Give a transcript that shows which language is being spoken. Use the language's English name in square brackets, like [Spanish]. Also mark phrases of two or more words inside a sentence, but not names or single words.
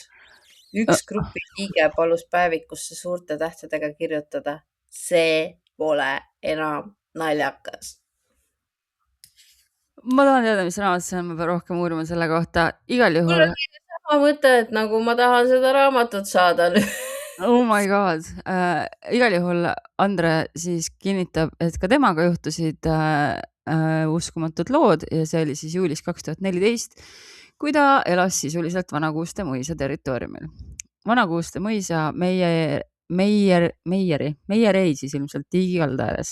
[Estonian] Üks grupi liige palus päevikusse suurte tähtedega kirjutada. See pole enam naljakas. Ma tahan teada, mis raamat see on, ma pean rohkem uurima selle kohta. Igal juhul. Mul on sama mõte, et nagu ma tahan seda raamatut saada. [English] Oh my god. [Estonian] Igal juhul Andre siis kinnitab, et ka temaga juhtusid uskumatud lood ja see oli siis juulis 2014, kui ta elas sisuliselt Vana-Kuuste mõisa territooriumil. Vana-Kuuste mõisa Meieri siis ilmselt Tiigikalda ääres.